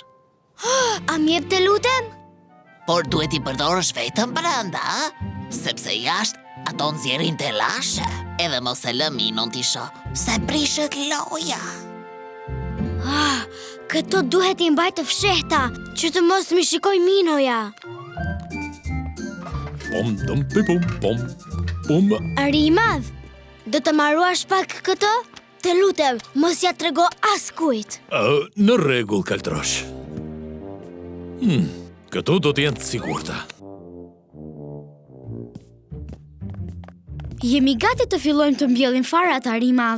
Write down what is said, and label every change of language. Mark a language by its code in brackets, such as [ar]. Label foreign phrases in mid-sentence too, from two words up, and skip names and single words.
[sq] A m'jep të lutem? Por duhet i përdorësh vetëm brenda, sepse jashtë ato nxjerrin të lashe. Edhe mos e lë Minon t'i shoh, se prishet loja. Këto duhet i mbaj të fshehta, që të mos mi shikoj Minoja. Pom, dum, pi, pom, pom, pom. Ari i madh, do të marruash pak këto? Të lutem, mos ja trego askujt. Në rregull, kaltrosh. Këto do të jenë të sigurta. Jemi gati të fillojmë të mbjellim farat, Ari i madh.